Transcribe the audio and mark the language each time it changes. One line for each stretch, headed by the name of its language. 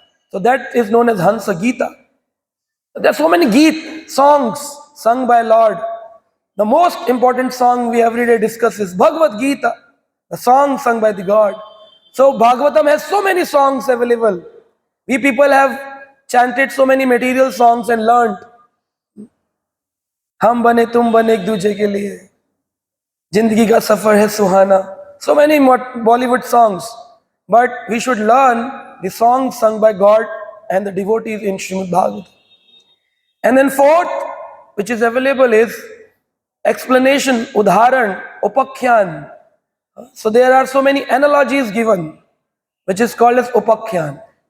English: So that is known as Hansa Gita. There are so many Geet songs sung by Lord. The most important song we every day discuss is Bhagavad Gita, the song sung by the God. So Bhagavatam has so many songs available. We people have chanted so many material songs and learned.
Hindi: हम बने तुम बने एक दूजे के लिए, जिंदगी का सफर है सुहाना.
English: So many Bollywood songs, but we should learn the songs sung by God and the devotees in Srimad Bhagavatam. And then fourth, which is available, is explanation, udharan, upakhyan. So there are so many analogies given, which is called as upakhyan.